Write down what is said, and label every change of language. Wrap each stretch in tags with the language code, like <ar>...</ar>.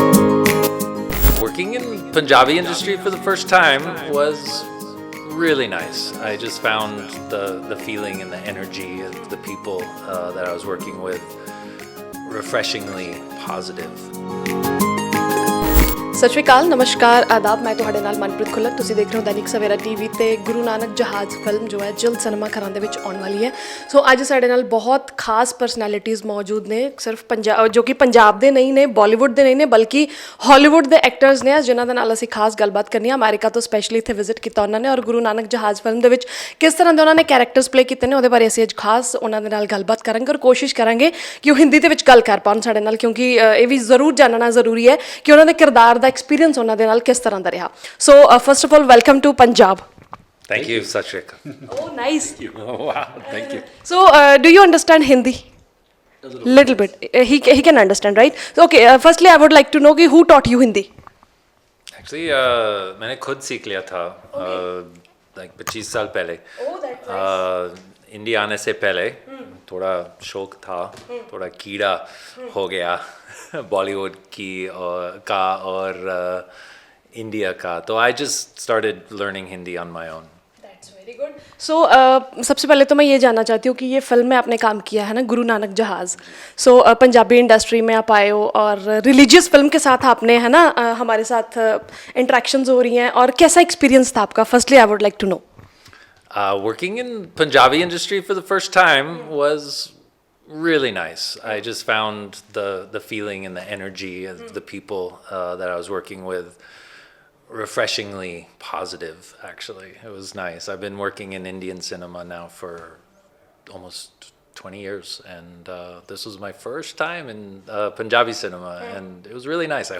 <en>Working in Punjabi industry for the first time was really nice. I just found the feeling and the energy of the people that I was working with refreshingly positive.</en> <pa>ਸਤਿ ਸ਼੍ਰੀ ਅਕਾਲ, ਨਮਸਕਾਰ, ਆਦਾਬ। ਮੈਂ ਤੁਹਾਡੇ ਨਾਲ ਮਨਪ੍ਰੀਤ ਖੁੱਲਰ। ਤੁਸੀਂ ਦੇਖ ਰਹੇ ਹੋ Dainik Savera TV ਤੇ ਗੁਰੂ ਨਾਨਕ ਜਹਾਜ਼ ਫਿਲਮ ਜੋ ਹੈ ਜਲਦ ਸਿਨੇਮਾ ਘਰਾਂ ਦੇ ਵਿੱਚ ਆਉਣ ਵਾਲੀ ਹੈ। ਸੋ ਅੱਜ ਸਾਡੇ ਨਾਲ ਬਹੁਤ ਖਾਸ ਪਰਸਨੈਲਿਟੀਜ਼ ਮੌਜੂਦ ਨੇ, ਸਿਰਫ ਜੋ ਕਿ ਪੰਜਾਬ ਦੇ ਨਹੀਂ ਨੇ, ਬਾਲੀਵੁੱਡ ਦੇ ਨਹੀਂ ਨੇ, ਬਲਕਿ ਹਾਲੀਵੁੱਡ ਦੇ ਐਕਟਰਸ ਨੇ, ਜਿਨ੍ਹਾਂ ਦੇ ਨਾਲ ਅਸੀਂ ਖਾਸ ਗੱਲਬਾਤ ਕਰਨੀ ਹੈ। ਅਮਰੀਕਾ ਤੋਂ ਸਪੈਸ਼ਲੀ ਇੱਥੇ ਵਿਜ਼ਿਟ ਕੀਤਾ ਉਹਨਾਂ ਨੇ, ਔਰ ਗੁਰੂ ਨਾਨਕ ਜਹਾਜ਼ ਫਿਲਮ ਦੇ ਵਿੱਚ ਕਿਸ ਤਰ੍ਹਾਂ ਦੇ ਉਹਨਾਂ ਨੇ ਕੈਰੈਕਟਰਸ ਪਲੇ ਕੀਤੇ ਨੇ, ਉਹਦੇ ਬਾਰੇ ਅਸੀਂ ਅੱਜ ਖਾਸ ਉਹਨਾਂ ਦੇ ਨਾਲ ਗੱਲਬਾਤ ਕਰਾਂਗੇ, ਔਰ ਕੋਸ਼ਿਸ਼ ਕਰਾਂਗੇ ਕਿ ਉਹ ਹਿੰਦੀ ਦੇ ਵਿੱਚ ਗੱਲ ਕਰ ਪਾਉਣ ਸਾਡੇ ਨਾਲ, ਕਿਉਂਕਿ ਇਹ ਵੀ ਜ਼ਰੂਰ ਜਾਣਨਾ ਜ਼ਰੂਰੀ ਹੈ ਕਿ ਉਹਨਾਂ ਦੇ ਕਿਰਦਾਰ ਦਾ ਐਕਸਪੀਰੀਅੰਸ ਉਹਨਾਂ ਦੇ ਨਾਲ ਕਿਸ ਤਰ੍ਹਾਂ ਦਾ ਰਿਹਾ।</pa> <en>So first of all welcome to Punjab. Thank you, Sachik. Oh, nice. Oh, wow, thank you. So, do you understand Hindi? A little bit. He can understand, right? So, okay. Firstly, I would like to know कि who taught you Hindi?</en> <hi>Actually, मैंने खुद सीख लिया था 25 साल पहले।</hi> <en>Oh, that's nice.</en> <hi>India आने से पहले थोड़ा शौक था, थोड़ा कीड़ा हो गया बॉलीवुड की और इंडिया का, तो</hi> <en>I just started learning Hindi on my own.</en> <hi>सो सबसे पहले तो मैं ये जानना चाहती हूँ कि ये फिल्म में आपने काम किया है ना, गुरु नानक जहाज़। सो पंजाबी इंडस्ट्री में आप आए हो और रिलीजियस फिल्म के साथ आपने है ना हमारे साथ इंटरेक्शंस हो रही हैं, और कैसा एक्सपीरियंस था आपका?</hi> <en>Firstly I would like to know. Working in Punjabi industry for the first time was really nice. I just found the feeling and the energy of the people that I was working with refreshingly positive, actually. It was nice. I've been working in Indian cinema now for almost 20 years, and this was my first time in Punjabi cinema, and it was really nice.</en>